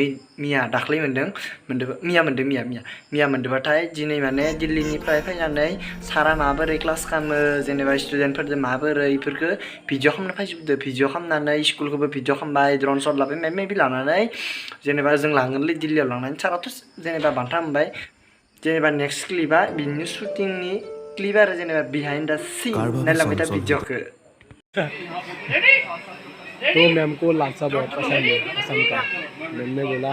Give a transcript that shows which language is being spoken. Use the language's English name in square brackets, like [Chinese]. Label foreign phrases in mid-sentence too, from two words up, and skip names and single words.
[Bodo] मिया दाख्लै मिया मोन्दोंबाथाय दिनै माने दिल्लीनिफ्राय फैनानै सारा माबोरै क्लास खालामो जेनेबा स्टुडेन्टफोरजों माबोरै बेफोरखौ भिडिअ खालामना फैजोबदो भिडिअ खालामनानै स्कुलखौबो भिडिअ खालामबाय [English] drone shot [Bodo] लाबाय मेबि लानानै जेनेबा जों लांगोनलै दिल्लीयाव लांनानै साराथ' जेनेबा बान्था मोनबाय जेनेबा नेक्स्ट क्लिपआ बिनि शुटिंनि क्लिप आरो जेनेबा [English] behind the scene [Bodo] नायलांबाय दा भिडिअखौ [Hindi] तो मैम को लालसा बहुत पसंद है असम का मैम ने बोला